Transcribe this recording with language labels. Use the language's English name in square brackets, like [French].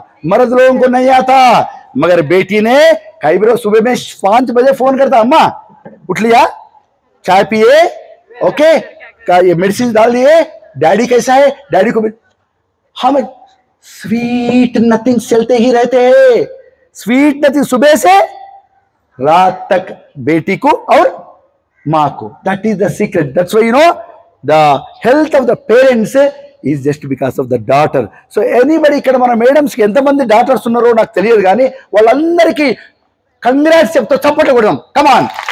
[Hindi] मर्द लोगों को नहीं आता. मगर बेटी ने कई बार सुबह में 5 बजे फोन करता, अम्मा उठ लिया, चाय पिए, ओके, ये मेडिसिन डाल दिए, डैडी कैसा है, डैडी को हम स्वीट नथिंग चलते ही रहते हैं. स्वीट नथिंग सुबह से रात तक बेटी को और माँ को. [English] That is the secret. That's why the health of the parents is just because of the daughter. So anybody [Telugu] ఇక్కడ మన మేడమ్స్ కి ఎంతమంది డాటర్స్ ఉన్నారో నాకు తెలియదు, కానీ వాళ్ళందరికీ కంగ్రాట్స్ చెప్తూ చప్పట్లు కొడదాం. కమాన్.